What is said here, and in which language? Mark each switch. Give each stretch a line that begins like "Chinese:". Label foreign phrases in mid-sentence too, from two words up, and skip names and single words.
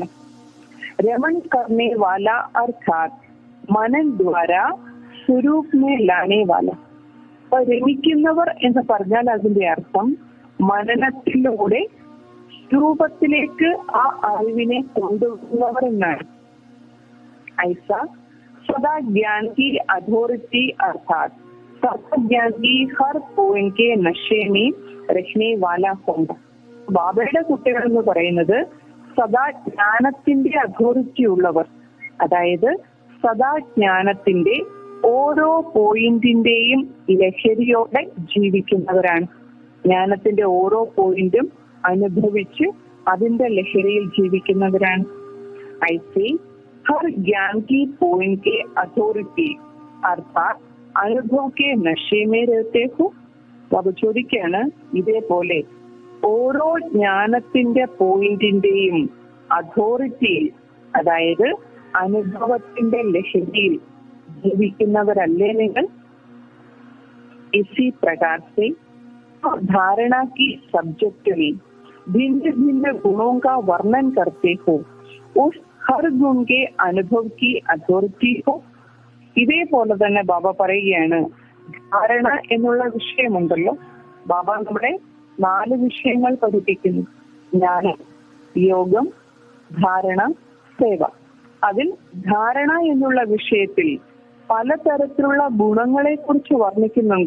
Hindi: रमण करने वाला अर्थात मनन द्वारा स्वरूप में लाने वाला.
Malayalam: അപ്പൊ രമിക്കുന്നവർ എന്ന് പറഞ്ഞാൽ അതിന്റെ അർത്ഥം മനനത്തിലൂടെ രൂപത്തിലേക്ക് ആ അറിവിനെ കൊണ്ടുവരുന്നവർ എന്നാണ്.
Hindi: ऐसा सदा ज्ञान की अथॉरिटी अर्थात सदा ज्ञान की हर पॉइंट के नशे में रखने वाला होगा.
Malayalam: ബാബയുടെ കുട്ടികൾ എന്ന് പറയുന്നത് സദാ ജ്ഞാനത്തിന്റെ അതോറിറ്റി ഉള്ളവർ, അതായത് സദാ ജ്ഞാനത്തിന്റെ ഓരോ പോയിന്റിന്റെയും ലഹരിയോടെ ജീവിക്കുന്നവരാണ്. ജ്ഞാനത്തിന്റെ ഓരോ പോയിന്റും അനുഭവിച്ച് അതിന്റെ ലഹരിയിൽ ജീവിക്കുന്നവരാണ്.
Hindi: ऐसे हर ज्ञान की पॉइंट के अथॉरिटी अर्थात अनुभव के नशे में रहते हो.
Malayalam: ബാബ ചോദിക്കാണ്, ഇതേപോലെ ഓരോ ജ്ഞാനത്തിന്റെ പോയിന്റിന്റെയും അതോറിറ്റി, അതായത് അനുഭവത്തിന്റെ ലഹരിയിൽ ജീവിക്കുന്നവരല്ലേ നിങ്ങൾ?
Hindi: इसी प्रकार से धारणा की सब्जेक्ट में भिन्न भिन्न गुणों का वर्णन करते हो, उस हर गुण के अनुभव की अथॉरिटी हो.
Malayalam: ഇതേപോലെ തന്നെ ബാബ പറയുകയാണ്, ധാരണ എന്നുള്ള വിഷയമുണ്ടല്ലോ, ബാബ നമ്മുടെ 4 വിഷയങ്ങൾ പഠിപ്പിക്കുന്നു: ജ്ഞാനം, യോഗം, ധാരണ, സേവ. അതിൽ ധാരണ എന്നുള്ള വിഷയത്തിൽ പലതരത്തിലുള്ള ഗുണങ്ങളെ കുറിച്ച് വർണ്ണിക്കുന്നുണ്ട്.